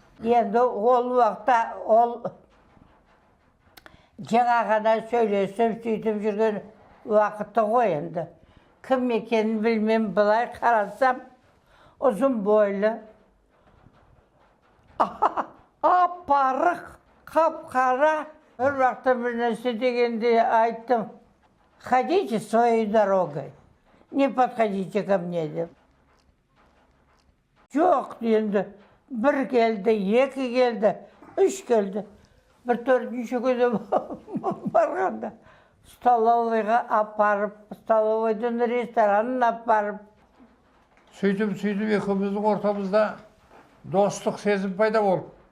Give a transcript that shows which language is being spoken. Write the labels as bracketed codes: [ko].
[kk] Енді ол уақытта ол жаңа ғана сөйлесіп, сөйтіп жүрген уақыты ғой енді. Кім екенін білмем, былай қарасам, ұзын бойлы, апарық, қап-қара. Бір уақытта бір нәрсе дегенде айттым, [ru] ходите своей дорогой, не подходите ко мне [kk] деп. Жоқ, енді бір келді, 2 келді, 3 келді. Бір 4-ші күні барғанда столовыйға апарып, столовойдың ресторанын апарып. Сөйтіп екеуміздің ортамызда достық сезім пайда болып.